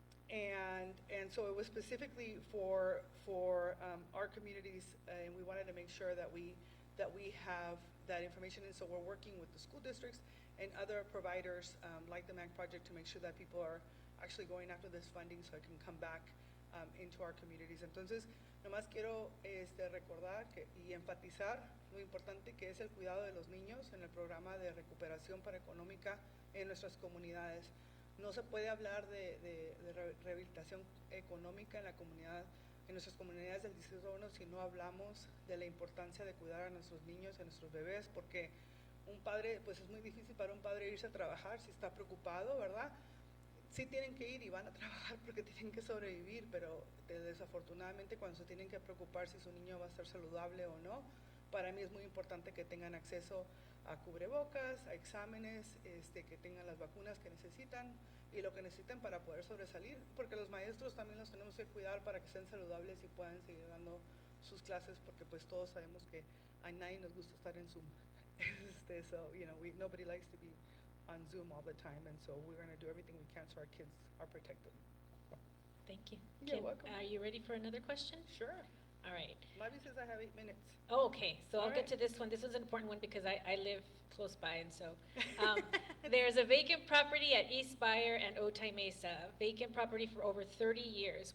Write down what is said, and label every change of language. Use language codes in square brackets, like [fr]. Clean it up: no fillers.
[en] And so it was specifically for our communities, and we wanted to make sure that we have that information. And so we're working with the school districts and other providers like the MAC project to make sure that people are actually going after this funding so it can come back into our communities. [es] Entonces, nomás quiero recordar y enfatizar lo importante que es el cuidado de los niños en el programa de recuperación para económica en nuestras comunidades. No se puede hablar de rehabilitación económica en la comunidad, en nuestras comunidades del Distrito 1 si no hablamos de la importancia de cuidar a nuestros niños, a nuestros bebés, porque un padre, pues es muy difícil para un padre irse a trabajar si está preocupado, ¿verdad? Sí tienen que ir y van a trabajar porque tienen que sobrevivir, pero desafortunadamente cuando se tienen que preocupar si su niño va a estar saludable o no, para mí es muy importante que tengan acceso a cubrebocas, a exámenes, que tengan las vacunas que necesitan y lo que necesiten para poder sobresalir, porque los maestros también los tenemos que cuidar para que estén saludables y puedan seguir dando sus clases, porque pues todos sabemos que a nadie nos gusta estar en Zoom. [en] So, nobody likes to be on Zoom all the time, and so we're going to do everything we can so our kids are protected. Thank you. You're Kim, welcome. are you ready for another question? Sure. All right. Mavi says I have 8 minutes. Oh, okay, so All I'll get to this one. This was an important one because I live close by, and so. There's a vacant property at East Bayer and Otay Mesa, vacant property for over 30 years.